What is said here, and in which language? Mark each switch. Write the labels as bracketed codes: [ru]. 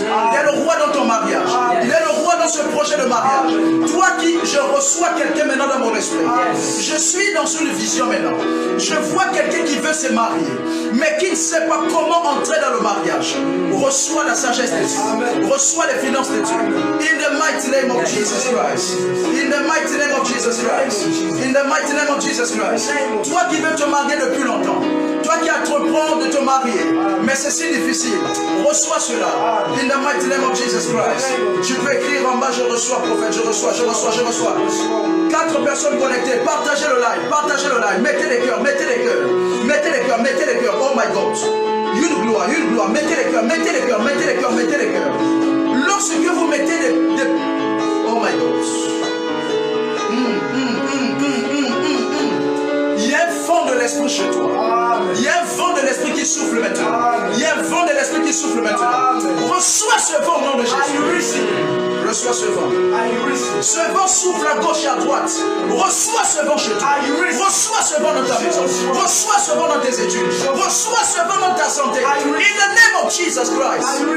[fr] Il est le roi dans ton mariage. Il est le roi dans ce projet de mariage. Toi qui, je reçois quelqu'un maintenant dans mon esprit. Je suis dans une vision maintenant. Je vois quelqu'un qui veut se marier, mais qui ne sait pas comment entrer dans le mariage. Reçois la sagesse de Dieu. Reçois les finances de Dieu. [en] In the mighty name of Jesus Christ. In the mighty name of Jesus Christ. In the mighty name of Jesus Christ. [fr] Toi qui veux te marier depuis longtemps. Toi qui entreprends de te marier, mais c'est si difficile, reçois cela. [en] In the mighty name of Jesus Christ. [fr] Tu peux écrire en bas, je reçois, prophète, je reçois, je reçois, je reçois. 4 personnes connectées, partagez le live, partagez le live, mettez les cœurs, mettez les cœurs, mettez les cœurs, mettez les cœurs. [en] Oh my God. [fr] Une gloire, mettez les cœurs, mettez les cœurs, mettez les cœurs, mettez les cœurs. Lorsque vous mettez des... [en] Oh my God. [fr] Il y a un vent de l'esprit chez toi. Il y a un vent de l'esprit qui souffle maintenant. Il y a un vent de l'esprit qui souffle maintenant. Reçois ce vent au nom de Jésus. Reçois ce vent. Ce vent souffle à gauche et à droite. Reçois ce vent chez toi. Reçois ce vent dans ta maison. Reçois ce vent dans tes études. Reçois ce vent dans ta santé. [en] In the name of Jesus Christ.